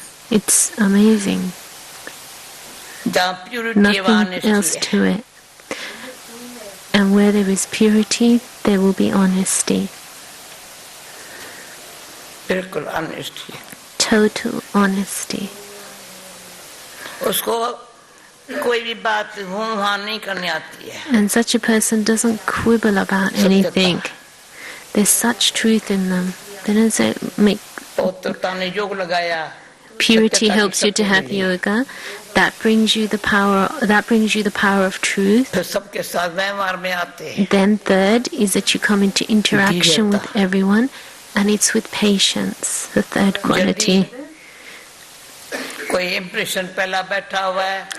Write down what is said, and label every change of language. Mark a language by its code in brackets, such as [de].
[en] It's amazing. Nothing else to it. And where there is purity, there will be honesty. [hi] बिल्कुल honesty. [en] Total honesty. [hi] उसको कोई भी बात हुआ नहीं करनी आती है. [en] And such a person doesn't quibble about anything. There's such truth in them. They don't say, make [hi] पवित्रता ने योग लगाया. [en] purity helps you to have yoga. That brings you the power. That brings you the power of truth. [hi] फिर सबके साथ व्यवहार में आते हैं. [en] Then third is that you come into interaction with everyone, and it's with patience. The third quality. [hi] कोई impression पहला बैठा हुआ है.